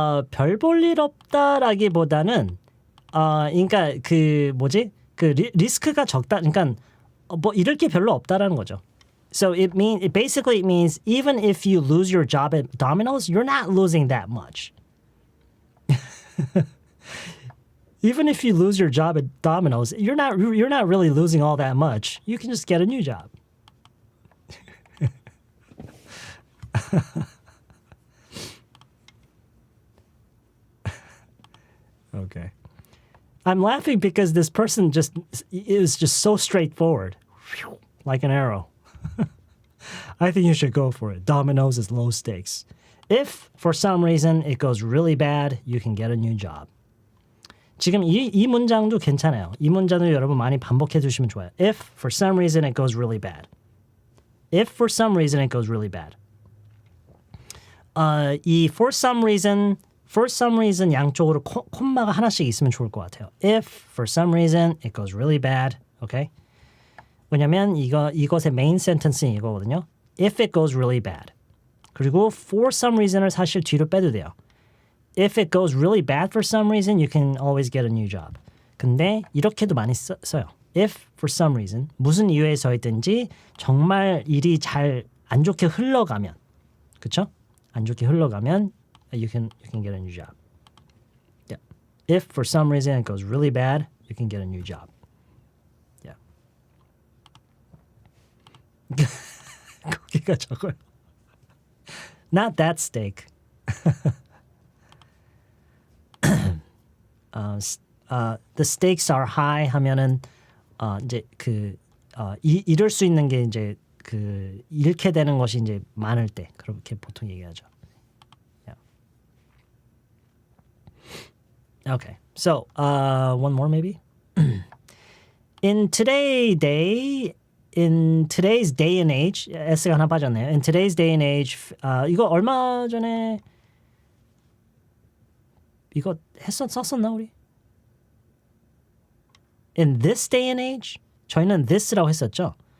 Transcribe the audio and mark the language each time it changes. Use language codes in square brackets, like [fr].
[ko] 별 볼 일 없다라기보다는 그러니까 그 뭐지? 그 리스크가 적다. 그러니까 뭐 잃을 게 별로 없다라는 거죠. [en] So it basically means even if you lose your job at Domino's, you're not losing that much. Even if you lose your job at Domino's, you're not really losing all that much. You can just get a new job. Okay. I'm laughing because this person is just so straightforward, like an arrow. I think you should go for it. Domino's is low stakes. If for some reason it goes really bad, you can get a new job. [ko] 지금 이 문장도 괜찮아요. 이 문장도 여러분 많이 반복해 두시면 좋아요. [en] If for some reason it goes really bad. If for some reason it goes really bad. [ko] 이 [en] for some reason [ko] 양쪽으로 콤마가 하나씩 있으면 좋을 것 같아요. [en] If for some reason it goes really bad. Okay? [ko] 왜냐면 이것의 메인 센텐스는 이거거든요. [en] If it goes really bad. [ko] 그리고 [en] for some reason [ko] 을 사실 뒤로 빼도 돼요. [en] If it goes really bad for some reason, you can always get a new job. [ko] 근데 이렇게도 많이 써요. [en] If for some reason, [ko] 무슨 이유에서이든지 정말 일이 잘 안 좋게 흘러가면, 그렇죠? 안 좋게 흘러가면 [en] you can get a new job. Yeah. If for some reason it goes really bad, you can get a new job. Yeah. [ko] 거기가 적어요. [en] Not that steak. The stakes are high [ko] 하면은 이제 잃을 수 있는 게 이제 그 잃게 되는 것이 이제 많을 때 그렇게 보통 얘기하죠. [en] Yeah. Okay. So, one more maybe. In today's day and age, [ko] S가 하나 빠졌네요. [en] In today's day and age, [ko] 이거 얼마 전에 이거 썼었나 우리? [en] In this day and age? [ko] 저희는 this라고 했었죠.